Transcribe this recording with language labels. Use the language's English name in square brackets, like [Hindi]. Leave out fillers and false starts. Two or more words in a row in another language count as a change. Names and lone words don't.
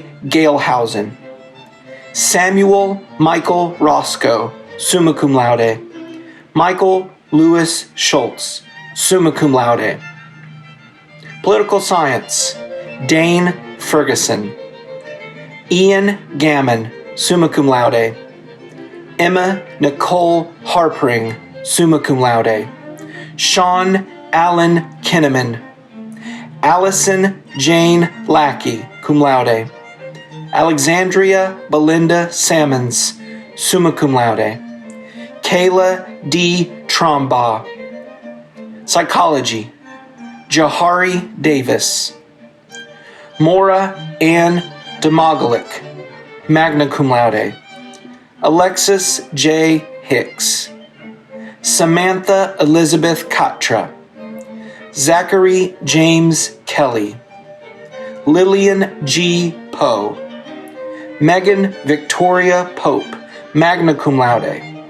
[English] Galehausen. Samuel Michael Roscoe, [Latin] summa cum laude. [English] Michael Lewis Schultz, [Latin] summa cum laude. [English] Political science, Dane Ferguson. Ian Gammon, [Latin] summa cum laude. [English] Emma Nicole Harpring, [Latin] summa cum laude. [English] Sean Allen Kinnaman. Allison Jane Lackey, [Latin] cum laude. [English] Alexandria Belinda Sammons, [Latin] summa cum laude. [English] Kayla D. Trombaugh. Psychology, Jahari Davis. Maura Ann Domogalik, [Latin] magna cum laude. [English] Alexis J. Hicks. Samantha Elizabeth Katra. Zachary James Kelly. Lillian G. Poe. Megan Victoria Pope, [Latin] magna cum laude.